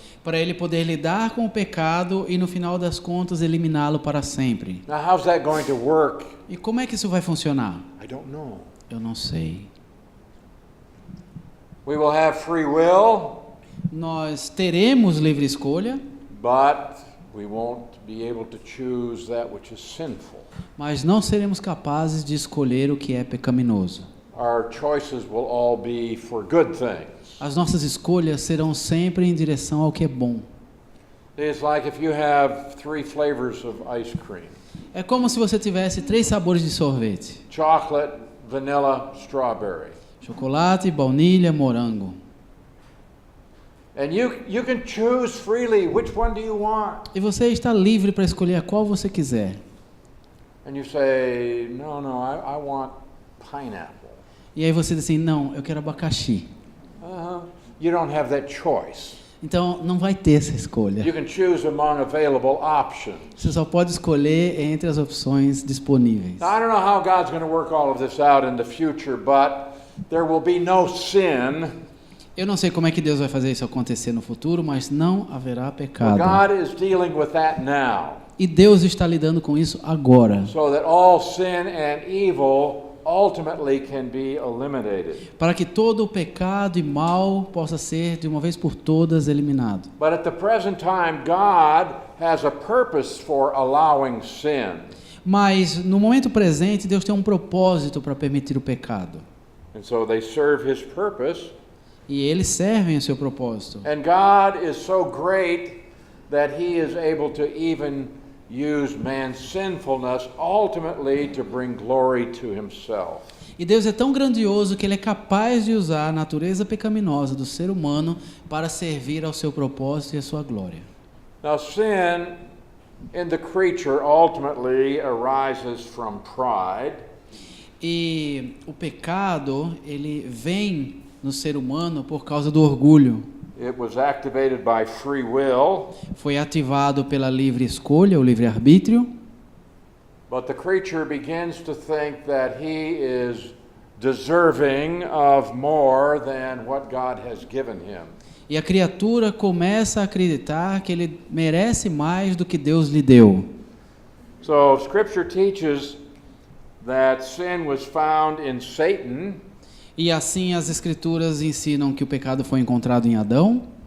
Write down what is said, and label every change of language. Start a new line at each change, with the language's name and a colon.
Portuguese: para ele poder lidar com o pecado e no final das contas eliminá-lo para sempre.
English: Now, how's that going to work?
Portuguese: E como é que isso vai funcionar?
English: I don't know.
Portuguese: Eu não sei.
English: We will have free will,
Portuguese: Nós teremos livre escolha,
English: but we won't be able to choose that which is sinful.
Portuguese: mas não seremos capazes de escolher o que é pecaminoso.
English: Our choices will all be for good things.
Portuguese: As nossas escolhas serão sempre em direção ao que é bom.
English: It's like if you have 3 flavors of ice cream:
Portuguese: É como se você tivesse 3 sabores de sorvete:
English: chocolate, vanilla, strawberry.
Portuguese: chocolate, baunilha, morango.
English: And you can choose freely which one do you want.
Portuguese: E você está livre para escolher a qual você quiser.
English: And you say, no, I want pineapple.
Portuguese: E aí você diz assim, não, eu quero abacaxi.
English: You don't have that choice.
Portuguese: Então não vai ter essa escolha.
English: You can choose among available options.
Portuguese: Você só pode escolher entre as opções disponíveis.
English: Now, I don't know how God's going to work all of this out in the future, but there will be no sin.
Portuguese: Eu não sei como é que Deus vai fazer isso acontecer no futuro, mas não haverá
English: But
Portuguese: pecado.
English: God is dealing with that now.
Portuguese: E Deus está lidando com isso agora,
English: So that all sin and evil ultimately can be eliminated.
Portuguese: para que todo o pecado e mal possa ser de uma vez por todas eliminado.
English: But at the present time, God has a purpose for allowing sin.
Portuguese: Mas no momento presente, Deus tem um propósito para permitir o pecado.
English: And so they serve his purpose.
Portuguese: E eles servem o seu propósito.
English: And God is so great that he is able to even use man's sinfulness ultimately to bring glory to himself.
Portuguese: E Deus é tão grandioso que Ele é capaz de usar a natureza pecaminosa do ser humano para servir ao seu propósito e à sua glória.
English: Now, sin in the creature ultimately arises from pride.
Portuguese: E o pecado, ele vem no ser humano por causa do orgulho.
English: It was activated by free will,
Portuguese: Foi ativado pela livre escolha, o livre arbítrio.
English: but the creature begins to think that he is deserving of more than what God has given him.
Portuguese: E a criatura começa a acreditar que ele merece mais do que Deus lhe deu.
English: So Scripture teaches that sin was found in Satan,
Portuguese: E assim as escrituras ensinam que o pecado foi encontrado em Adão.